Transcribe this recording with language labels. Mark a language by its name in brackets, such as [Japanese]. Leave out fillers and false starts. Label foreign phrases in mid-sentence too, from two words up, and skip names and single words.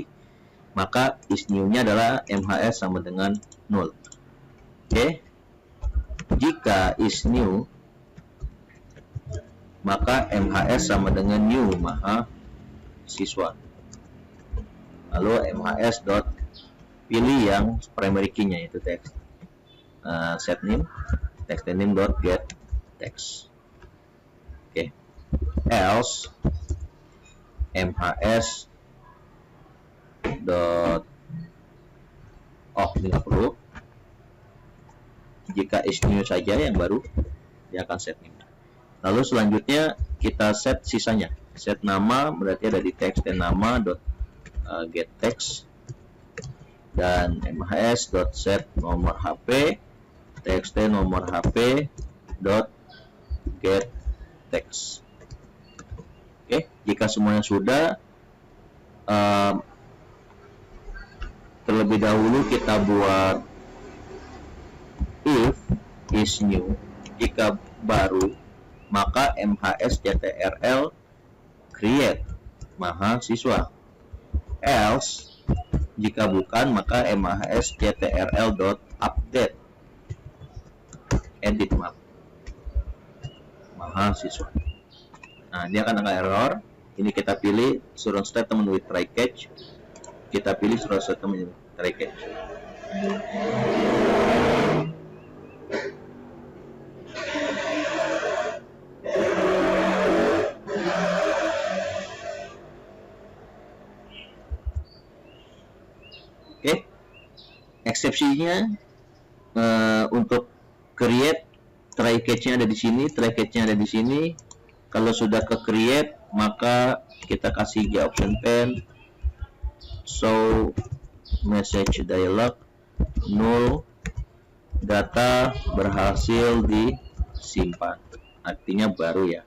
[Indonesian] Maka [English] is new- [Indonesian] nya adalah MHS sama dengan null. Oke. Jika [English] is new, [Indonesian] maka MHS sama dengan new mahasiswa. Lalu MHS dot pilih yang [English] primary key- [Indonesian] nya, yaitu [English] text set name, text name dot get text. [Indonesian] Oke. Else MHS dot Oh, ini nggak perlu. Jika [English] is new [Indonesian] saja yang baru, dia akan set new. Lalu selanjutnya kita set sisanya. Set nama berarti ada di text dan nama [English] get text, [Indonesian] dan mhs.set nomor HP txt nomor HP [English] get text. [Indonesian] Oke, jika semuanya sudah, terlebih dahulu kita buat [English] if is new. [Indonesian] Jika baru, maka mhs.ctrl create mahasiswa. Else, jika bukan, maka mhs.ctrl. [English] update edit map [Indonesian] mahasiswa. Nah, dia akan ada error. Ini kita pilih [English] surround statement with try catch. [Indonesian] Kita pilih [English] surround statement with try catch. [Indonesian] Oke, eksepsinya untuk create, [English] try catch- [Indonesian] nya ada di sini, [English] try catch- [Indonesian] nya ada di sini. Kalau sudah ke create, maka kita kasih J option pen, [English] show message dialog, [Indonesian] null, data berhasil disimpan, artinya baru ya.